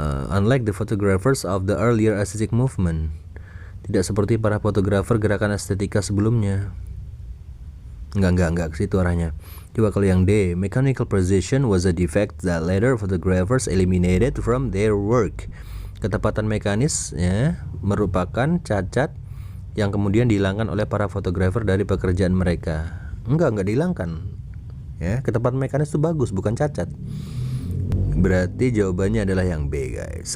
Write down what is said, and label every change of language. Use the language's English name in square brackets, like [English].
[English] Unlike the photographers of the earlier aesthetic movement. [Indonesian] Tidak seperti para fotografer gerakan estetika sebelumnya. Enggak ke situ arahnya. Coba kalau yang D, [English] mechanical precision was a defect that later photographers eliminated from their work. [Indonesian] Ketepatan mekanis ya merupakan cacat yang kemudian dihilangkan oleh para fotografer dari pekerjaan mereka. Enggak dihilangkan. Ya, ketepatan mekanis itu bagus, bukan cacat. Berarti jawabannya adalah yang B, guys.